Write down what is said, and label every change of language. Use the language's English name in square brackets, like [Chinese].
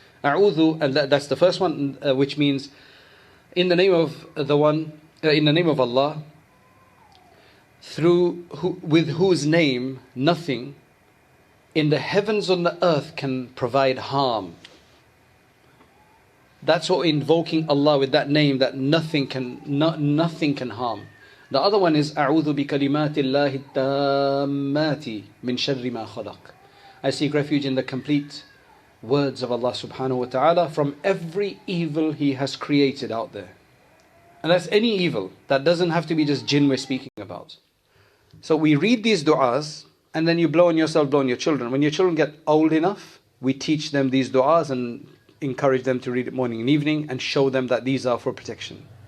[English] A'udhu, and that's the first one, which means in the name of the one, in the name of Allah, with whose name nothing in the heavens or the earth can provide harm. That's what invoking Allah with that name, that nothing can harm. The other one is [Arabic] أعوذ بكلمات الله التامات من شر ما خلق. [English] I seek refuge in the complete words of Allah subhanahu wa ta'ala from every evil He has created out there. And that's any evil. That doesn't have to be just jinn we're speaking about. So we read these du'as, and then you blow on yourself, blow on your children. When your children get old enough, we teach them these du'as and encourage them to read it morning and evening and show them that these are for protection.